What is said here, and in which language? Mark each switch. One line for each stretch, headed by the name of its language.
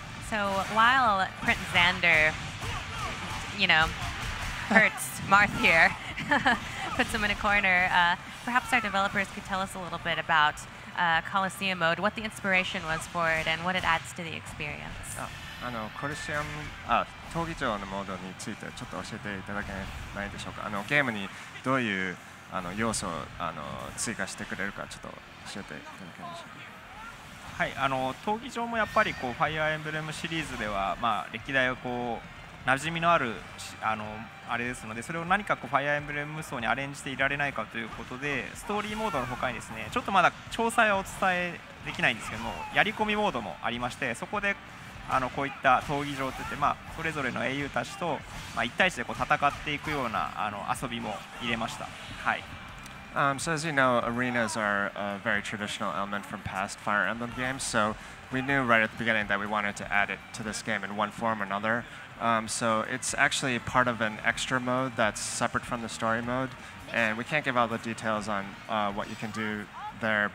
English: So while Prince Xander, hurts Marth here, puts him in a corner, perhaps our developers could tell us a little bit about Coliseum mode, what the inspiration was for it, and what it adds to the experience.
Japanese: コリシアム闘技場のモードについてちょっと教えていただけないでしょうか。ゲームにどういう要素を追加してくれるかちょっと教えていただけるでしょうか。はい、闘技場もやっぱりファイアーエンブレムシリーズでは、歴代は馴染みのあるあれですので、それを何かファイアーエンブレム無双にアレンジしていられないかということで、ストーリーモードの他にですね、ちょっとまだ詳細はお伝えできないんですけども、やり込みモードもありまして、そこでこういった闘技場といって、それぞれの英雄たちと1対1で戦っていくような遊びも入れました。はい。
English: So as you know, arenas are a very traditional element from past Fire Emblem games. So we knew right at the beginning that we wanted to add it to this game in one form or another. So it's actually part of an extra mode that's separate from the story mode. And we can't give all the details on what you can do there.